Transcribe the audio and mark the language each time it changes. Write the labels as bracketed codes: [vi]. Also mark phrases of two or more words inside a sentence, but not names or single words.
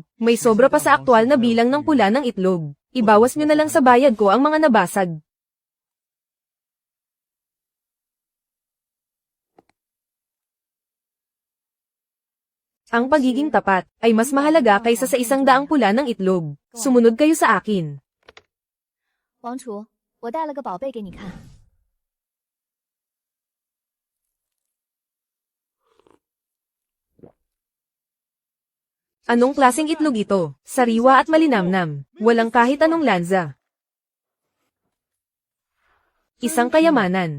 [tl] May sobra pa sa aktwal na bilang ng pula ng itlog. Ibawas nyo na lang sa bayad ko ang mga nabasag. Ang pagiging tapat ay mas mahalaga kaysa sa 100 pula ng itlog. Sumunod kayo sa akin. [zh] 王储，我带了个宝贝给你看。 [tl] Anong klaseng itlog ito? Sariwa at malinamnam. Walang kahit anong lanza. Isang kayamanan.